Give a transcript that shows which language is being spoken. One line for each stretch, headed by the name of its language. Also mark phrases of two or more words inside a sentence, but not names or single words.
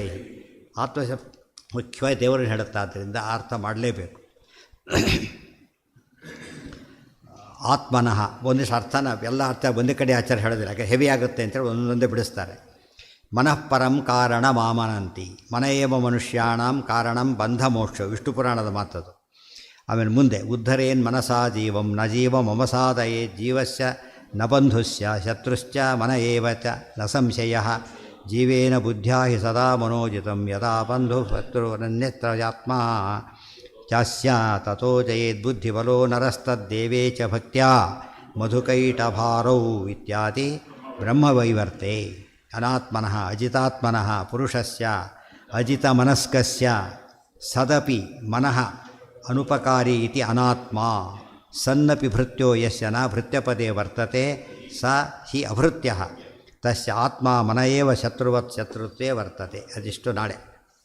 Kannada: ಆತ್ಮಶಬ್ದ ಮುಖ್ಯವಾಗಿ ದೇವರನ್ನು ಹೇಳುತ್ತಾದ್ದರಿಂದ ಅರ್ಥ ಮಾಡಲೇಬೇಕು. ಆತ್ಮನಃ ಒಂದಿಷ್ಟು ಅರ್ಥನ ಎಲ್ಲ ಅರ್ಥ ಒಂದೇ ಕಡೆ ಆಚಾರ ಹೇಳೋದಿಲ್ಲ, ಯಾಕೆ ಹೆವಿ ಆಗುತ್ತೆ ಅಂತೇಳಿ ಒಂದೊಂದೇ ಬಿಡಿಸ್ತಾರೆ.
Sanskrit: ಮನಃಪರಂ ಕಾರಣ ಮಾಮನಂತಿ. ಮನ ಏವ ಮನುಷ್ಯಾಣಂ ಕಾರಣಂ ಬಂಧ ಮೋಕ್ಷ.
Kannada: ವಿಷ್ಣು ಪುರಾಣದ ಮಾತದು. ಆಮೇಲೆ ಮುಂದೆ
Sanskrit: ಉದ್ಧರೇನ್ ಮನಸಾ ಜೀವಂ ನ ಜೀವ ಮಮಸಾದಯೇ ಜೀವಸ್ಯ ನ ಬಂಧುಸ್ಯ ಶತ್ರುಶ್ಚ ಮನ ಏವ ಚ ನ ಸಂಶಯ ಜೀವೇನ ಬುದ್ಧ್ಯಾ ಹಿ ಸದಾ ಮನೋಜಿತಂ ಯದಾ ಬಂಧು ಶತ್ರುರನ್ಯತ್ರಾತ್ಮ ಚಾಸ್ಯ ತಥೋ ಜಯೇದ್ ಬುದ್ಧಿಬಲೋ ನರಸ್ತದ್ದೇವೇ ಚ ಭಕ್ತ್ಯಾ ಮಧುಕೈಟಭಾರೌ ಇತ್ಯಾದಿ ಬ್ರಹ್ಮವೈವರ್ತೆ. ಅನಾತ್ಮನಃ ಅಜಿತಾತ್ಮನಃ ಪುರುಷಸ್ಯ ಅಜಿತಮನಸ್ಕಸ್ಯ ಸದಪಿ ಮನಃ ಅನುಪಕಾರಿ ಇತಿ ಅನಾತ್ಮ. ಸನ್ನಪಿ ಭೃತ್ಯೋ ಯಸ್ಯ ನ ಭೃತ್ಯಪದೇ ವರ್ತತೆ ಸ ಹಿ ಅಭೃತ್ಯಃ ತಸ್ಯ ಆತ್ಮ ಮನ ಏವ ಶತ್ರುವತ್ ಶತ್ರುತ್ವೇ ವರ್ತತೆ.
Kannada: ಅದಿಷ್ಟು ನಾಳೆ.